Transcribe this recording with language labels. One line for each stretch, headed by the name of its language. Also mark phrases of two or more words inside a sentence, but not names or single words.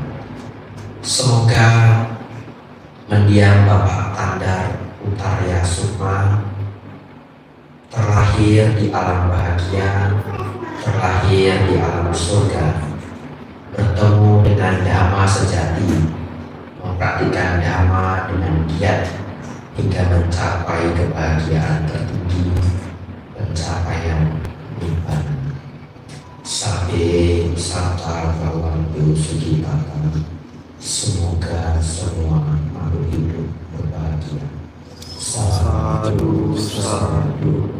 Indonesian: Semoga mendiang Bapak Tandar Utarya Sukma terlahir di alam bahagia, terlahir di alam surga, bertemu dengan Dhamma sejati, mempraktikkan Dhamma dengan giat hingga mencapai kebahagiaan tertinggi, pencapaian nibbana.
Pali: Sabe sata bhavantu sukhitata.
Indonesian: Semoga semua makhluk hidup berbahagia.
Pali: Sadu, sadu.